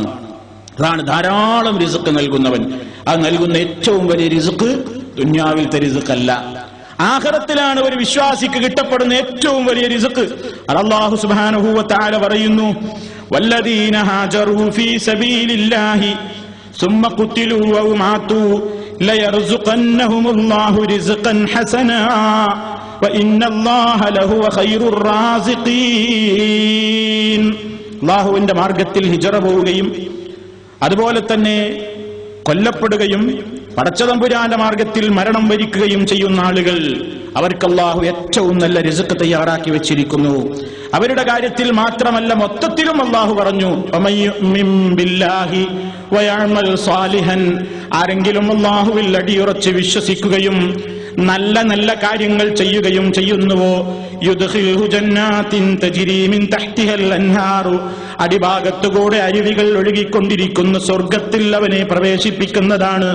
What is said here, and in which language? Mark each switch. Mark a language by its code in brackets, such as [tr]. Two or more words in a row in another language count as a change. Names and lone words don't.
[ml] അതാണ് ധാരാളം റിസ്ക് നൽകുന്നവൻ. അത് നൽകുന്ന ഏറ്റവും വലിയ റിസ്ക് ദുനിയാവിലത്തെ റിസ്ക് അല്ല, ആഖിറത്തിലാണ് ഒരു വിശ്വാസിക്ക് കിട്ടപ്പെടുന്ന ഏറ്റവും വലിയ റിസ്ക്. [ar] الله سبحانه وتعالى പറയുന്നു, والذين هاجروا في سبيل الله ثم قتلوا أو ماتوا ليرزقنهم الله رزقا حسنا وإن الله لهو خير الرازقين. [ml] അല്ലാഹുവിന്റെ മാർഗത്തിൽ ഹിജറ പോവുകയും അതുപോലെ തന്നെ കൊല്ലപ്പെടുകയും പടച്ചതമ്പുരാന്റെ മാർഗത്തിൽ മരണം വരിക്കുകയും ചെയ്യുന്ന ആളുകൾ, അവർക്ക് അല്ലാഹു ഏറ്റവും നല്ല റിസ്ക് തയ്യാറാക്കി വെച്ചിരിക്കുന്നു. അവരുടെ കാര്യത്തിൽ മാത്രമല്ല, മൊത്തത്തിലും അല്ലാഹു പറഞ്ഞു, [ar] ومن يؤمن بالله ويعمل صالحا, [ml] ആരെങ്കിലും അല്ലാഹുവിൽ അടിയുറച്ച് വിശ്വസിക്കുകയും നല്ല നല്ല കാര്യങ്ങൾ ചെയ്യുകയും ചെയ്യുന്നുവോ, [ar] يدخله جنات تجري من تحتها الأنهار, [ml] അടിഭാഗത്തുകൂടെ അരുവികൾ ഒഴുകിക്കൊണ്ടിരിക്കുന്ന സ്വർഗത്തിൽ അവനെ പ്രവേശിപ്പിക്കുന്നതാണ്.